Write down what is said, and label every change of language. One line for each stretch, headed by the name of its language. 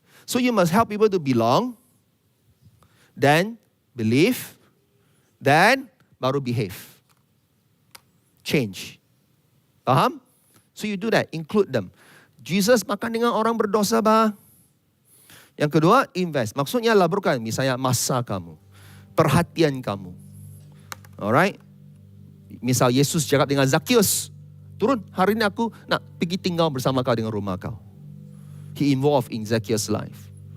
English: So you must help people to belong, then believe, then baru behave. Change.
Malay: Faham?
English: So you do that, include them.
Malay: Jesus makan dengan orang berdosa, bah. Yang kedua, invest. Maksudnya laburkan, misalnya masa kamu, perhatian kamu.
English: Alright?
Malay: Misal Yesus cakap dengan Zakheus, turun, hari ini aku nak pergi tinggal bersama kau dengan rumah kau.
English: He involved in Zakheus' life.